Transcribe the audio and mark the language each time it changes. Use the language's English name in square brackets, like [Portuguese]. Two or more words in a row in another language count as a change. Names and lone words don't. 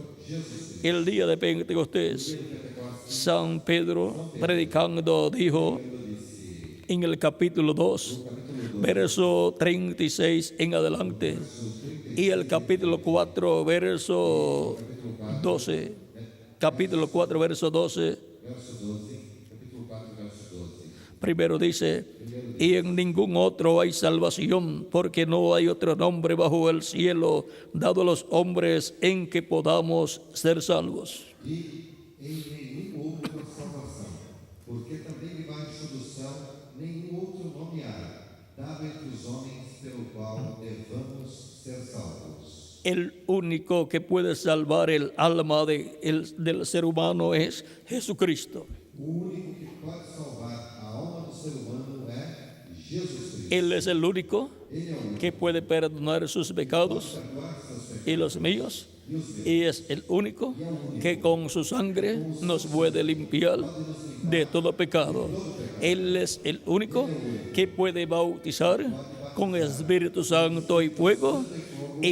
[Spanish] El día de Pentecostés, San Pedro, predicando, dijo en el capítulo 2, verso 36 en adelante, y el capítulo 4, verso 12, capítulo 4, verso 12, primero dice: y en ningún otro hay salvación, porque no hay otro nombre bajo el cielo dado a los hombres en que podamos ser salvos. [Portuguese] Em nenhum outro salvação, porque também debaixo do céu nenhum outro nome há, dado entre os homens pelo qual devamos ser salvos. [Spanish] El único que puede salvar el alma del ser humano es Jesucristo. [Portuguese] O único que pode salvar a alma do ser humano é Jesus Cristo. [Spanish] Él es el único que puede perdonar sus pecados y los míos, y es el único que con su sangre nos puede limpiar de todo pecado. Él es el único que puede bautizar con el Espíritu Santo y fuego y